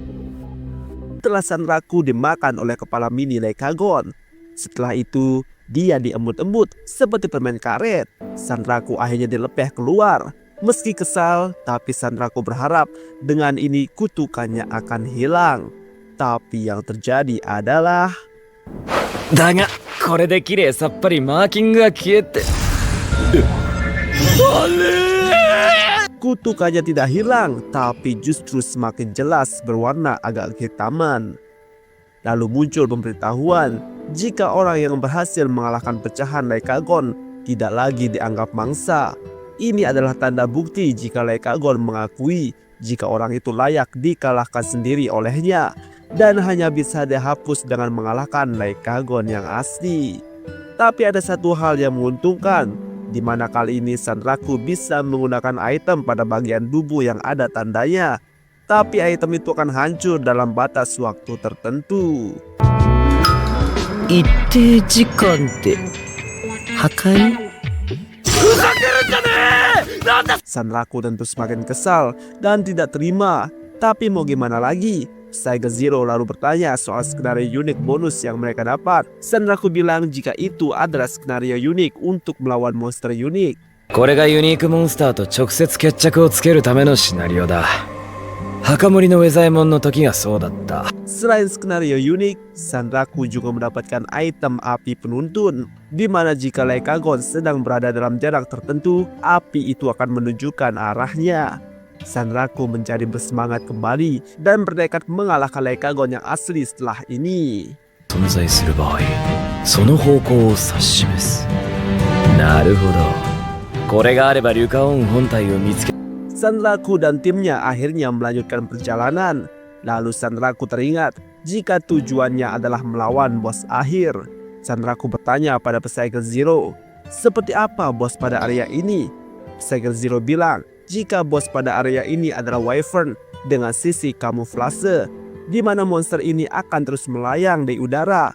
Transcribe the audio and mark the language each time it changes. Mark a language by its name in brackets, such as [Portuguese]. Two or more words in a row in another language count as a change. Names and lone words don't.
[Indonesian] Setelah Sanraku dimakan oleh kepala mini Lycagon, setelah itu dia diembut-embut seperti permen karet. Sanraku akhirnya dilepeh keluar. Meski kesal, tapi Sanraku berharap dengan ini kutukannya akan hilang. Tapi yang terjadi adalah [Japanese] だがこれで綺麗さっぱりマーキングが消えて [Indonesian] kutukannya tidak hilang, tapi justru semakin jelas berwarna agak hitaman. Lalu muncul pemberitahuan jika orang yang berhasil mengalahkan pecahan Lycagon tidak lagi dianggap mangsa. Ini adalah tanda bukti jika Lycagon mengakui jika orang itu layak dikalahkan sendiri olehnya dan hanya bisa dihapus dengan mengalahkan Lycagon yang asli. Tapi ada satu hal yang menguntungkan, di mana kali ini Sanraku bisa menggunakan item pada bagian tubuh yang ada tandanya. Tapi item itu akan hancur dalam batas waktu tertentu. [Japanese] 一定時間で破壊 [Indonesian] Sanraku tentu semakin kesal dan tidak terima. Tapi mau gimana lagi? Psycho Zero lalu bertanya soal skenario unik bonus yang mereka dapat. Sanraku bilang jika itu adalah skenario unik untuk melawan monster unik. [Japanese] これがユニークモンスターと直接決着をつけるためのシナリオだ。墓守のウェザエモンの時がそうだった。 [Indonesian] Selain skenario unik, Sanraku juga mendapatkan item api penuntun, di mana jika Lycagon sedang berada dalam jarak tertentu, api itu akan menunjukkan arahnya. Sanraku menjadi bersemangat kembali dan bertekad mengalahkan Lycagon yang asli setelah ini. [Japanese] 存在する場合、その方向を指し示す。なるほど。これがあればリュカオン本体を見つけ [Indonesian] Sanraku dan timnya akhirnya melanjutkan perjalanan. Lalu Sanraku teringat jika tujuannya adalah melawan bos akhir. Sanraku bertanya pada Psycho Zero, seperti apa bos pada area ini? Psycho Zero bilang jika bos pada area ini adalah Wyvern dengan sisi kamuflase, di mana monster ini akan terus melayang di udara.